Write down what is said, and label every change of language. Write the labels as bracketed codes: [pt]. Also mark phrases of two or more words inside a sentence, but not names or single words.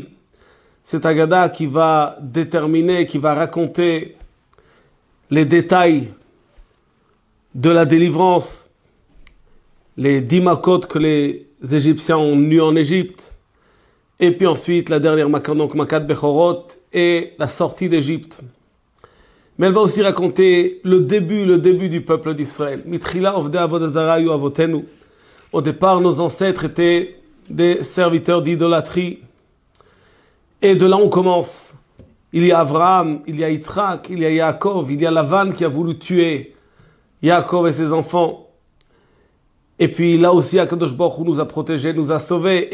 [fr] C'est Haggadah qui va déterminer, qui va raconter les détails de la délivrance, les 10 makot que les Égyptiens ont nus en Égypte, et puis ensuite la dernière makat, donc [he] מכת בכורות, [fr] et la sortie d'Égypte. Mais elle va aussi raconter le début du peuple d'Israël. [he] מתחילה עובדי עבודה זרה היו אבותינו. [fr] Au départ, nos ancêtres étaient des serviteurs d'idolâtrie. Et de là, on commence. Il y a Abraham, il y a Yitzhak, il y a Yaakov, il y a Lavan qui a voulu tuer Yaakov et ses enfants. Et puis là aussi, [he] הקדוש ברוך הוא [fr] nous a protégés, nous a sauvés.